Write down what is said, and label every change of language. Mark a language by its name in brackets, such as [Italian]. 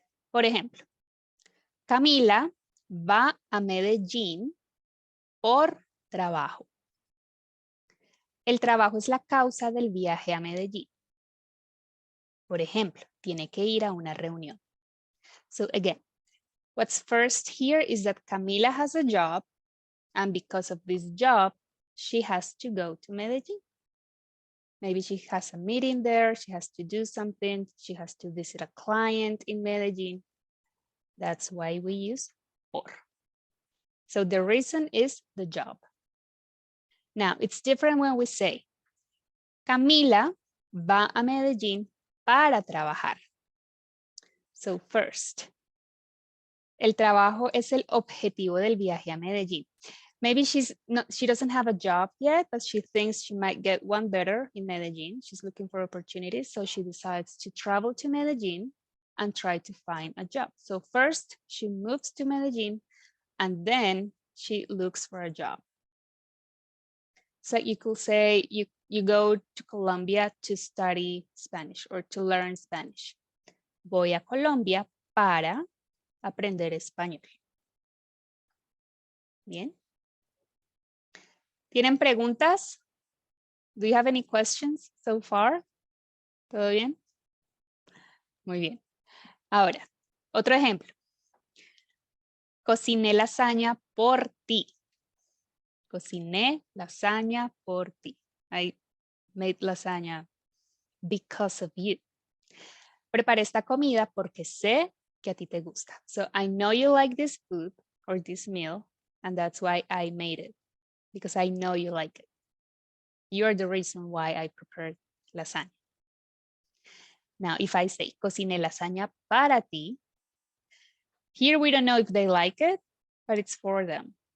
[Spanish] Por ejemplo, Camila va a Medellín por trabajo. El trabajo es la causa del viaje a Medellín. Por ejemplo, tiene que ir a una reunión. [English] So again, what's first here is that Camila has a job, and because of this job, she has to go to Medellín. Maybe she has a meeting there, she has to do something, she has to visit a client in Medellín. That's why we use por. So the reason is the job. Now, it's different when we say, [Spanish] Camila va a Medellín para trabajar. [English] So first, [Spanish] el trabajo es el objetivo del viaje a Medellín. [English] Maybe she doesn't have a job yet, but she thinks she might get one better in Medellín. She's looking for opportunities, so she decides to travel to Medellín and try to find a job. So first, she moves to Medellín, and then she looks for a job. So you could say, you you go to Colombia to study Spanish or to learn Spanish. [Spanish] Voy a Colombia para aprender español. Bien. ¿Tienen preguntas? [English] Do you have any questions so far? [Spanish] ¿Todo bien? Muy bien. Ahora, otro ejemplo. Cociné lasaña por ti. Cociné lasaña por ti. [English] I made lasagna because of you. [Spanish] Preparé esta comida porque sé que a ti te gusta. [English] So I know you like this food or this meal, and that's why I made it. Because I know you like it. You're the reason why I prepared lasagna. Now, if I say, [Spanish] cociné lasaña para ti, [English] here we don't know if they like it, but it's for them.